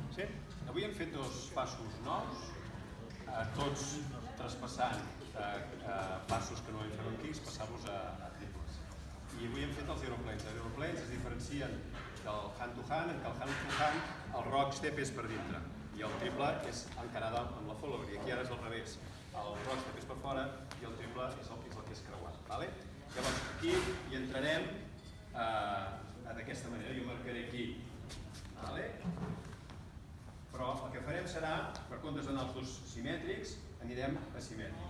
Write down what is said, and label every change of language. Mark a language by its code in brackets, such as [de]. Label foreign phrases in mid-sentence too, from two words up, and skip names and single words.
[ca] Avui hem fet dos passos nous, tots traspassant passos que no hem fet en kicks, passar-los a triples. I avui hem fet els aeroplanes. Els aeroplanes es diferencien del hand-to-hand, en què el hand-to-hand el [en] rock step [ca] és per dintre i el triple és encarada amb la follower. I aquí ara és al revés. El [en] rock step [ca] és per fora i el triple és el que és creuat. Llavors aquí hi entrarem d'aquesta manera. Jo marcaré aquí. Però el que farem serà, per comptes d'anar els dos simètrics, anirem asimètrics.